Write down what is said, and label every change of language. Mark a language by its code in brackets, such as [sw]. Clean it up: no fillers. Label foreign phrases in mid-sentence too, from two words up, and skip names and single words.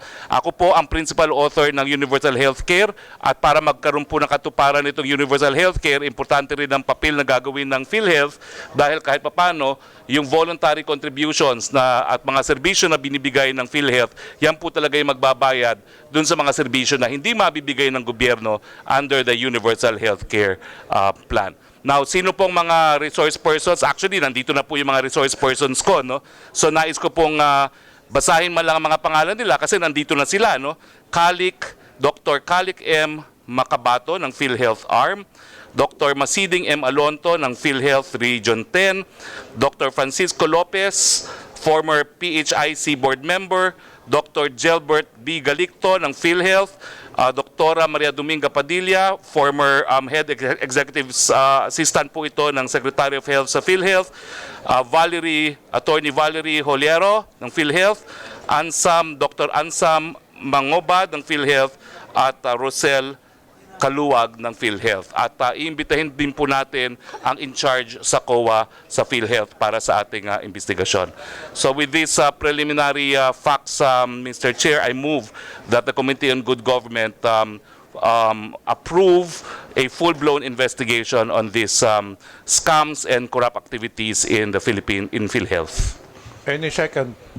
[tl] Ako po ang [en] principal author [tl] ng Universal Healthcare at para magkaroon po ng katuparan itong Universal Healthcare, importante rin ang papel na gagawin ng PhilHealth dahil kahit papano yung [en] voluntary contributions [tl] na at mga serbisyo na binibigay ng PhilHealth, yan po talaga yung magbabayad dun sa mga serbisyo na hindi mabibigay ng gobyerno [en] under the Universal Healthcare plan. [tl] Now, sino pong mga [en] resource persons? [tl] Actually, nandito na po yung mga [en] resource persons [tl] ko, no? So, nais ko pong basahin man lang ang mga pangalan nila kasi nandito na sila, no? Dr. Calic M. Macabato ng PhilHealth Arm, Dr. Masiding M. Alonto ng PhilHealth Region 10, Dr. Francisco Lopez, [en] former PHIC board member, [tl] Dr. Gelbert B. Galicto ng PhilHealth, Dr. Maria Dominga Padilla, [en] former Head Executive Assistant [tl] po ito ng [en] Secretary of Health [tl] sa PhilHealth, Attorney Valerie Holiero ng PhilHealth, Dr. Ansam Mangobad ng PhilHealth, at Rosel Kaluwag ng PhilHealth. At iimbitahin din po natin ang in-charge sa COA sa PhilHealth para sa ating investigasyon. [en] So with these preliminary facts, Mr. Chair, I move that the Committee on Good Government approve a full-blown investigation on these scams and corrupt activities in the PhilHealth. Any second?